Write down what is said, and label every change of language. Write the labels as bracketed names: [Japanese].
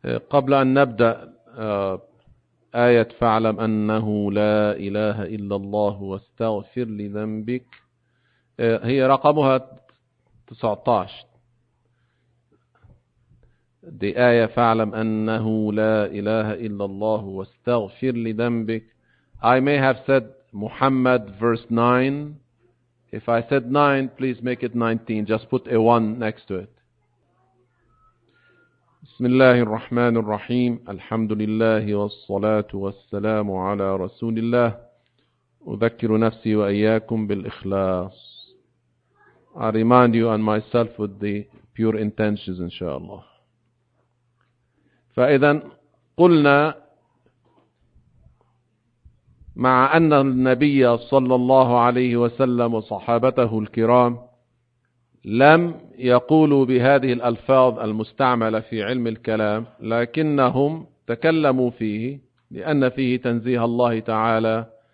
[Arabic] قبل أن نبدأ آية فاعلم أنه لا إله إلا الله واستغفر لذنبك، هي رقمها 19، دي آية فاعلم أنه لا إله إلا الله واستغفر لذنبك. [English] I may have said Muhammad verse 9. If I said 9, please make it 19. Just put a 1 next to it. [Arabic] بسم الله الرحمن الرحيم. الحمد لله والصلاة والسلام على رسول الله. أذكر نفسي وإياكم بالإخلاص. [English] I remind you and myself with the pure intentions إن شاء الله. [Arabic] فإذا قلنا مع أن النبي صلى الله عليه وسلم وصحابته الكرام لم يقولوا بهذه الألفاظ المستعملة في علم الكلام، لكنهم تكلموا فيه لأن فيه تنزيه الله تعالى